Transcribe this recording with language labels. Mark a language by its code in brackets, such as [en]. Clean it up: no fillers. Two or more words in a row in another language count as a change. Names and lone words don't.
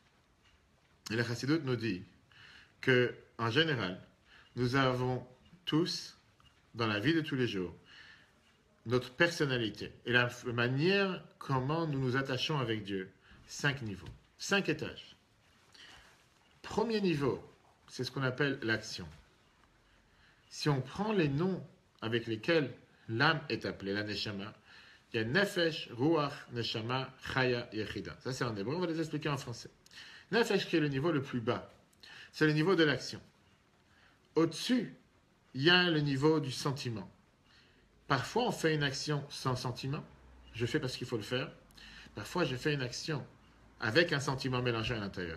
[fr] Et la Chassidoute nous dit que, en général, nous avons tous, dans la vie de tous les jours, notre personnalité et la manière comment nous nous attachons avec Dieu. 5 niveaux, 5 étages. Premier niveau, c'est ce qu'on appelle l'action. Si on prend les noms avec lesquels l'âme est appelée, la neshama, il y a [he] נפש, רוח, נשמה, חיה, יחידה. [fr] Ça c'est en hébreu, on va les expliquer en français. Nefesh qui est le niveau le plus bas, c'est le niveau de l'action. Au-dessus, il y a le niveau du sentiment. Parfois, on fait une action sans sentiment. Je fais parce qu'il faut le faire. Parfois, je fais une action avec un sentiment mélangé à l'intérieur.